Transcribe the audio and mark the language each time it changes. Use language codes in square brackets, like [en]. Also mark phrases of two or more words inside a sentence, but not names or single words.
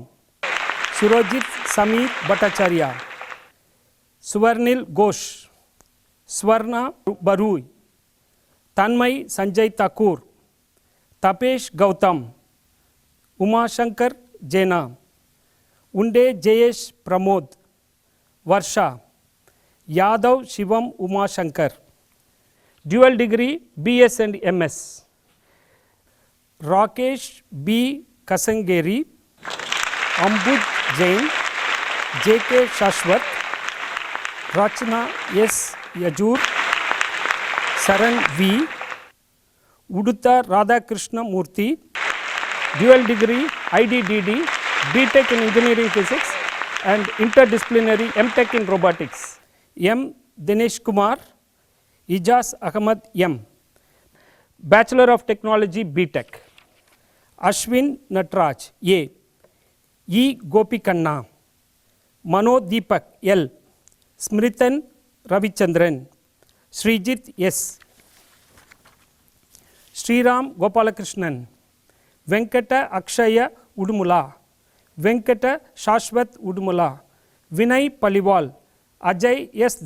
[en] Surojit Samir Bhattacharya, Suvarnil Ghosh, Swarna Barui, Tanmay Sanjay Thakur, Tapesh Gautam, Uma Shankar Jaina, Unde Jayesh Pramod, Varsha, Yadav Shivam Uma Shankar, dual degree BS and MS, Rakesh B. Kasangeri, Ambud Jain, JK Shashwat, Rachna S. Yajur, Saran V, Uduta Radhakrishna Murthy, dual degree IDDD, BTech in Engineering Physics and interdisciplinary MTech in Robotics, M. Dinesh Kumar, Ijaz Ahmad M, Bachelor of Technology BTech, Ashwin Natraj A, E. Gopikanna, Mano Deepak L, Smritan Ravichandran, Srijit S, Sriram Gopalakrishnan, Venkata Akshaya Udumula, Venkata Shashwat Udumula, Vinay Paliwal, Ajay S.